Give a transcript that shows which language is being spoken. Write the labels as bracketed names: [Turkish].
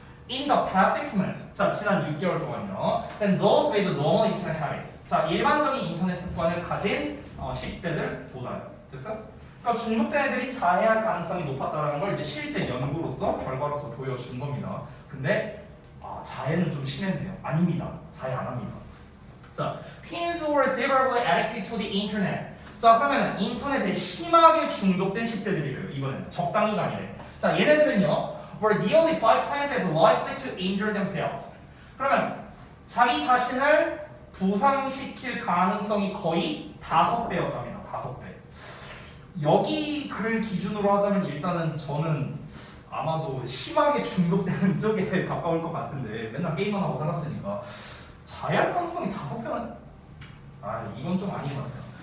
[English] In the past 6 months [Korean] 자 지난 6개월 동안요. [English] Then those with normal internet habits [Korean] 자 일반적인 인터넷 습관을 가진 10대들보다요. 됐어? 그러니까 중독된 애들이 자해할 가능성이 높았다는 걸 이제 실제 연구로서 결과로서 보여준 겁니다. 근데 자해는 좀 심했네요. 아닙니다. 자해 안 합니다. [English] 자, teens who were severely addicted to the internet [Korean] 자 그러면 인터넷에 심하게 중독된 10대들이래요. 이번엔 적당히가 아니래. 자 얘네들은요 [English] were nearly 5 times as likely to injure themselves [Korean] 그러면 자기 자신을 부상시킬 가능성이 거의 5배였답니다. 5배. 여기 글 기준으로 하자면 일단은 저는 아마도 심하게 중독되는 쪽에 가까울 것 같은데 맨날 게임만 하고 살았으니까 자해할 가능성이 5배는 이건 좀 아닌 것 같아요.